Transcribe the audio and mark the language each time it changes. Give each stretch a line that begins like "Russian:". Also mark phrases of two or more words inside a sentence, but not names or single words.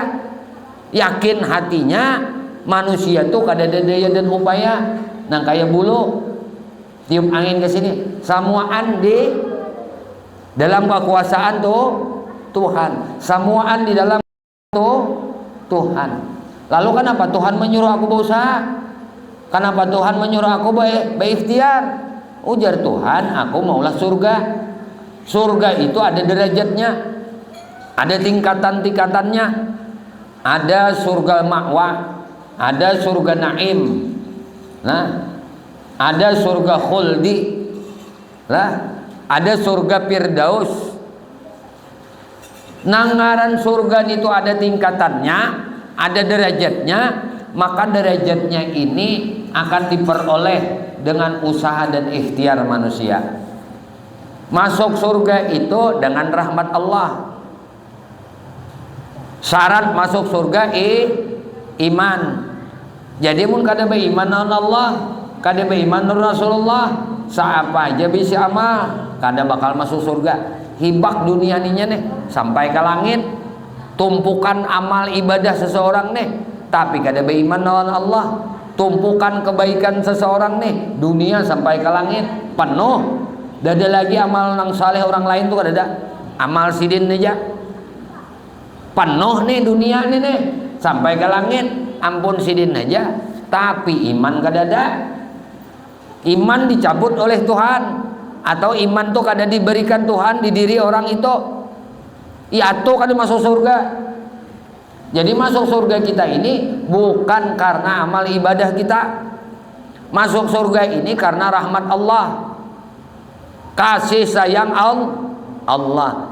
Banjar: Yakin hatinya manusia tuh kada ada daya dan upaya, nang kayak bulu tiup angin ke sini, samuaan di dalam kekuasaan tuh Tuhan, samuaan di dalam tuh Tuhan.
Indonesian: Lalu kenapa Tuhan menyuruh aku berusaha? Kenapa Tuhan menyuruh aku berikhtiar?
Banjar: Ujar Tuhan, aku maulah surga.
Indonesian: Surga itu ada derajatnya, ada tingkatan-tingkatannya. Ada surga ma'wa, ada surga naim, nah, ada surga khuldi, lah, ada surga firdaus. Nangaran surga itu ada tingkatannya, ada derajatnya. Maka derajatnya ini akan diperoleh dengan usaha dan ikhtiar manusia. Masuk surga itu dengan rahmat Allah. Syarat masuk surga iman.
Banjar: Jadi mun kada beriman naon Allah, kada beriman Rasulullah, saapa aja bisa amal, kada bakal masuk surga. Hibak dunia ninya nih sampai ke langit, tumpukan amal ibadah seseorang nih, tapi kada beriman naon Allah, tumpukan kebaikan seseorang nih, dunia sampai ke langit penuh. Dada lagi amal nang saleh orang lain tuh kada ada. Amal sidin aja penuh nih dunia nih sampai ke langit, ampun sidin aja, tapi iman kada ada. Iman dicabut oleh Tuhan, atau iman tuh kada diberikan Tuhan di diri orang itu, ya tuh kada masuk surga.
Indonesian: Jadi masuk surga kita ini bukan karena amal ibadah kita, masuk surga ini karena rahmat Allah, kasih sayang Allah.